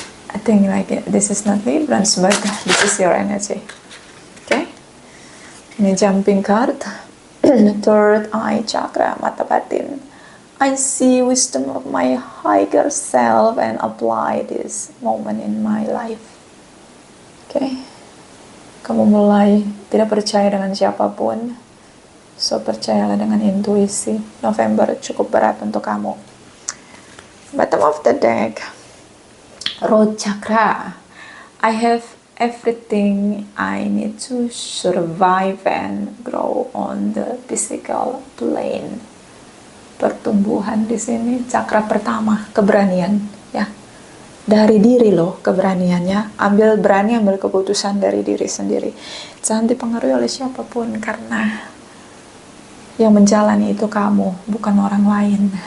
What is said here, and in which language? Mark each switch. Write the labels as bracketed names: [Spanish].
[English] I think like this is not Librans, but this is your energy. Okay? [Indonesian] Ini jumping card. Third eye chakra, mata batin. [English] I see wisdom of my higher self and apply this moment in my life. Okay? [Indonesian] Kamu mulai tidak percaya dengan siapapun. So, percayalah dengan intuisi. November cukup berat untuk kamu. [English] Bottom of the deck. Root chakra. I have everything I need to survive and grow on the physical plane. [Indonesian] Pertumbuhan di sini. Chakra pertama, keberanian. Ya. Dari diri loh keberaniannya. Berani ambil keputusan dari diri sendiri. Jangan dipengaruhi oleh siapapun, karena yang menjalani itu kamu, bukan orang lain.